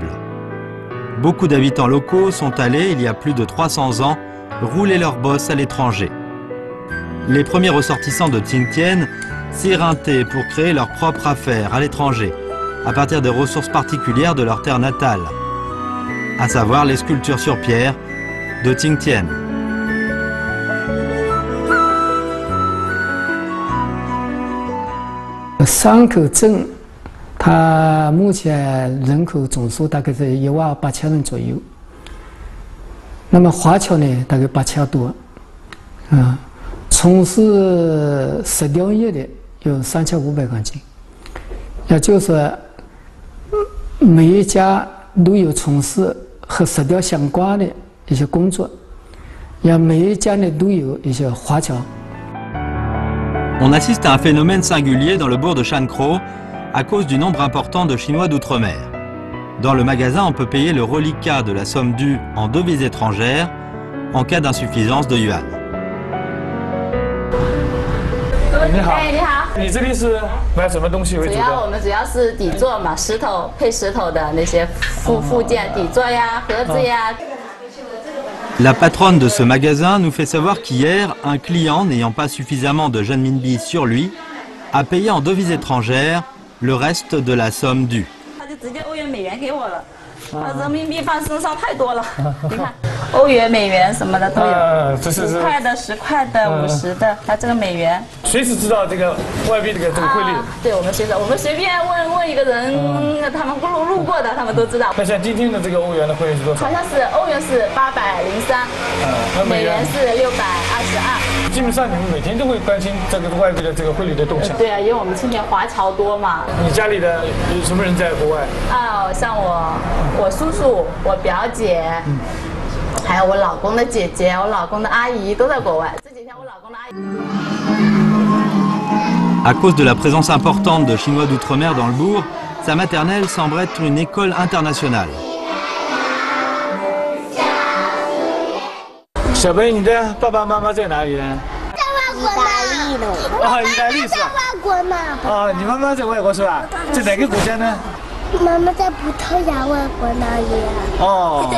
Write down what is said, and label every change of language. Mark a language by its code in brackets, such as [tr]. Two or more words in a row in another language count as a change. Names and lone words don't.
[fr] Beaucoup d'habitants locaux sont allés, il y a plus de 300 ans, rouler leurs bosses à l'étranger. Les premiers ressortissants de Xingtian s'éreintaient pour créer leur propre affaire à l'étranger, à partir des ressources particulières de leur terre natale, à savoir les sculptures sur pierre de Xingtian. [zh] 山口镇，它目前人口总数大概是18000人左右。那么华侨呢，大概8000多，从事石雕业的有3500公斤，也就是说，每一家都有从事和石雕相关的一些工作，也每一家呢都有一些华侨。 [fr] On assiste à un phénomène singulier dans le bourg de Shankro à cause du nombre important de Chinois d'outre-mer. Dans le magasin, on peut payer le reliquat de la somme due en devises étrangères en cas d'insuffisance de yuan. [zh] 你好，哎，你好，你这里是买什么东西为主的？我们主要是底座嘛，石头配石头的那些附件，底座呀、盒子呀。 [fr] La patronne de ce magasin nous fait savoir qu'hier, un client n'ayant pas suffisamment de renminbi sur lui a payé en devises étrangères le reste de la somme due. [zh] 他就直接欧元、美元给我了，人民币放身上太多了。你看，欧元、美元什么的都有，5块的、10块的、50的，还有这个美元。随时知道这个外币这个汇率。对，我们随便问一个人，他们路过的，他们都知道。那像今天的这个欧元的汇率是多少？好像是欧元是803，美元是622。基本上你们每天都会关心这个外币的这个汇率的动向。对啊，因为我们今年华侨多嘛。你家里的有什么人在国外？像我叔叔、我表姐，还有我老公的姐姐、我老公的阿姨都在国外。这几天我老公的阿姨。 [fr] À cause de la présence importante de Chinois d'outre-mer dans le bourg, sa maternelle semble être une école internationale. [zh] 小朋友，你的爸爸妈妈在哪里呢？在外国呢。意大利是吧？在外国呢。你妈妈在外国是吧？在哪个国家呢？妈妈在葡萄牙外国那里。